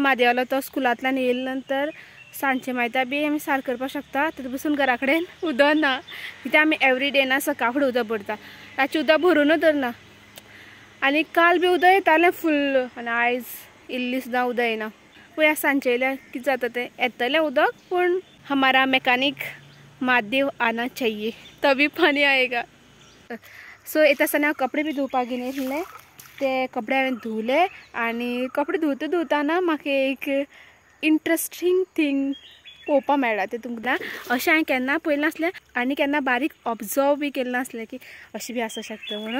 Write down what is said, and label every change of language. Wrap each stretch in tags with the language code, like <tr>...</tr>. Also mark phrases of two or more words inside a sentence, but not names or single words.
<kok>म्हादेवालो तो स्कुलांतल्यान येयले नंतर सांजचे मायता बी आमी सारकें करपाक शकता. थंय बसून घरा कडेन उदक ना, कित्याक आमी एवरीडे ना सकाळ फुडें उदक भरता. रातचें उदक भरूनच धरना. आनी काल बी उदक येतालें फुल्ल, आनी आयज इल्ली सुद्दां उदक येना. पळया सांजचे येयल्यार कितें जाता तें. येतलें उदक, पूण</kok> <hi>हमारा मेकॅनिक महादेव आना चाहिए, तभी पानी आएगा.</hi> <kok>सो येता आसतना हांव कपडे बी धुवपाक घेवन येयल्लें. ते कपडे हांवें धुवले, आनी कपडे धुवतना म्हाका एक</kok> <en>interesting thing</en> <kok>पळोवपा मेळ्ळा. तें तुमकां अशें हांवें केन्ना पळयलें नासलें, आनी केन्ना बारीक ऑब्जर्व बी केलें नासलें की अशें बी आसूं शकता म्हणून.</kok>